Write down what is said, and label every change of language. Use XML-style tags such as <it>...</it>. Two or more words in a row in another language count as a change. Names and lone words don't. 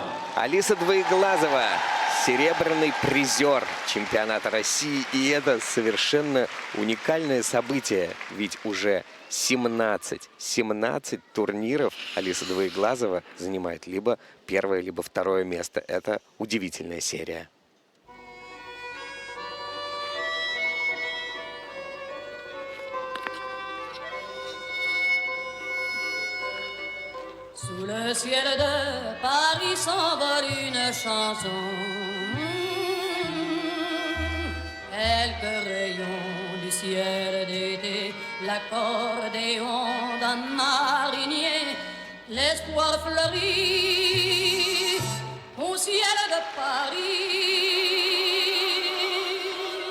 <ru>Алиса Двоеглазова – серебряный призер чемпионата России. И это совершенно уникальное событие, ведь уже 17 турниров Алиса Двоеглазова занимает либо первое, либо второе место. Это удивительная серия.</ru> <fr>Sous le ciel de Paris s'envole une chanson, quelques rayons du ciel d'été, l'accordéon d'un marinier, l'espoir fleurit au ciel de Paris.</fr>